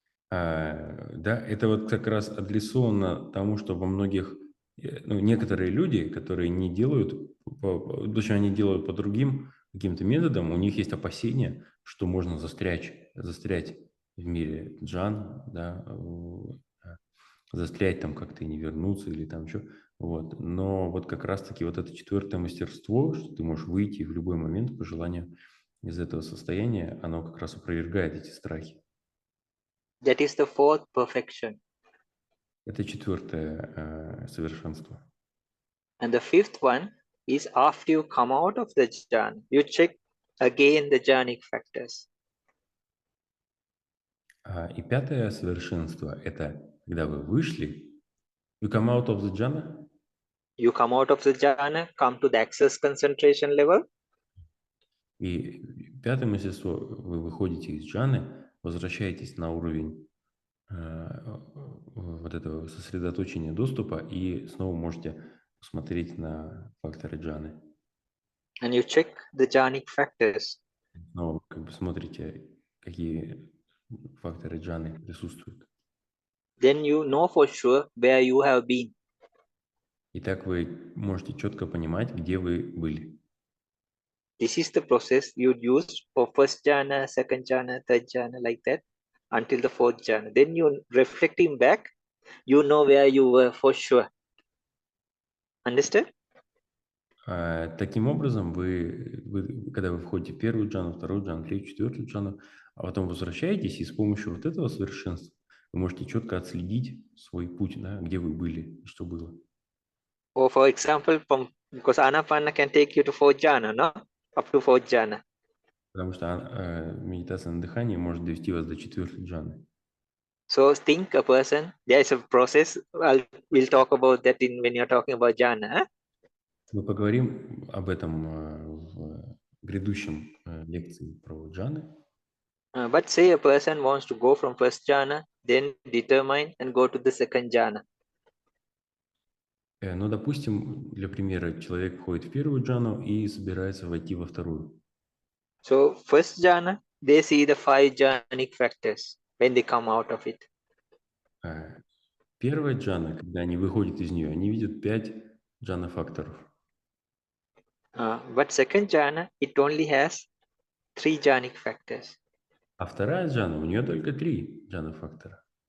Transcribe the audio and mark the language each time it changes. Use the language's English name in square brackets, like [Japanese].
[Russian] Да, это вот как раз адресовано тому, что во многих, ну, некоторые люди, которые не делают, точнее, они делают по другим каким-то методам, у них есть опасения, что можно застрять в мире джан, да, застрять там как-то и не вернуться или там что. Вот. Но вот как раз-таки вот это четвертое мастерство, что ты можешь выйти в любой момент по желанию из этого состояния, оно как раз опровергает эти страхи. [English] That is the fourth perfection. [Russian] Это четвертое совершенство. [English] And the fifth one is after you come out of the jhana, you check again the jhanic factors. [Russian] И пятое совершенство – это когда вы вышли, [English] you come out of the jhana. You come out of the jhana, come to the access concentration level. [Russian] И пятое мастерство – вы выходите из джаны, возвращаетесь на уровень вот этого сосредоточения доступа и снова можете посмотреть на факторы джаны. [English] And you check the jhanic factors. [Russian] Снова как бы смотрите, какие факторы джаны присутствуют. [English] Then you know for sure where you have been. [Russian] И так вы можете четко понимать, где вы были. [English] This is the process you use for first jhana, second jhana, third jhana, like that, until the fourth jhana. Then you reflecting back, you know where you were for sure. Understand? [Russian] Таким образом, когда вы входите в первую джану, вторую джану, третью, четвертую джану, а потом возвращаетесь, и с помощью вот этого совершенства вы можете четко отследить свой путь, да, где вы были, что было. [English] Or for example, because Anapana can take you to fourth jhana, no? Up to fourth jhana. [Russian] Потому что медитация на дыхании может довести вас до четвертой джаны. [English] So think a person, there is a process, we'll talk about that when you're talking about jhana. [Russian] Мы поговорим об этом в грядущем лекции про джаны. [English] But say a person wants to go from first jhana, then determine and go to the second jhana. [Russian] Но, допустим, для примера, человек входит в первую джану и собирается войти во вторую. [English] So first jhana, they see the 5 jhanic factors when they come out of it. [Russian] Первая джана, когда они выходят из нее, они видят 5 джана-факторов. [English] But second jhana, it only has 3 jhanic factors. [Russian] А вторая джана, у нее только 3 джана-фактора.